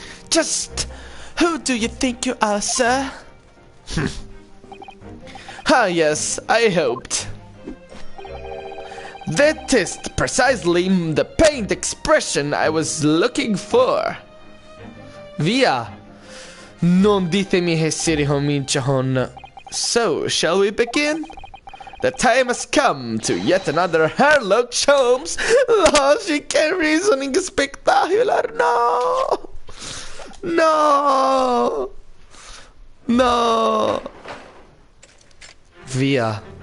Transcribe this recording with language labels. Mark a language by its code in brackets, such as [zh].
[en] Just who do you think you are, sir? Ah, yes, I hoped. That is precisely the pained expression I was looking for. [it] Via, non ditemi che si ricomincia con. [en] So, shall we begin? The time has come to yet another Sherlock Holmes logic and reasoning spectacular. [it] No! No! No! Via.